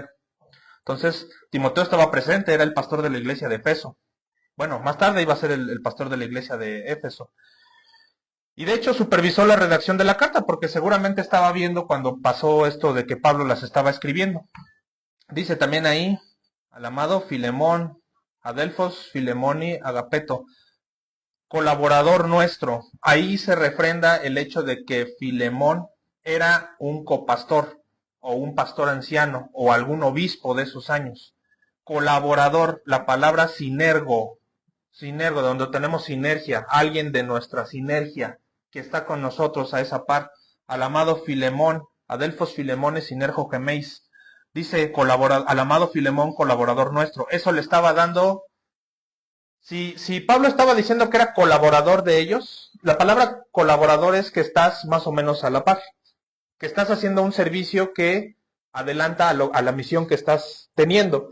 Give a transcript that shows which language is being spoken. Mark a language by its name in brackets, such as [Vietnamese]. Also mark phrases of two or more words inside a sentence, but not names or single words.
[Spanish] Entonces, Timoteo estaba presente, era el pastor de la iglesia de Efeso. Bueno, más tarde iba a ser el pastor de la iglesia de Éfeso. Y de hecho supervisó la redacción de la carta, porque seguramente estaba viendo cuando pasó esto de que Pablo las estaba escribiendo. Dice también ahí, al amado Filemón, [Greek] ἀδελφὸς Φιλήμονι ἀγαπητῷ, [Spanish] colaborador nuestro. Ahí se refrenda el hecho de que Filemón era un copastor, o un pastor anciano, o algún obispo de esos años. Colaborador, la palabra sinergo, donde tenemos sinergia, alguien de nuestra sinergia, que está con nosotros a esa par, al amado Filemón, [Greek] ἀδελφὸς Φιλήμονι συνεργῷ ἡμῶν. [Spanish] Dice al amado Filemón, colaborador nuestro. Eso le estaba dando. Si Pablo estaba diciendo que era colaborador de ellos, la palabra colaborador es que estás más o menos a la par, que estás haciendo un servicio que adelanta a la misión que estás teniendo.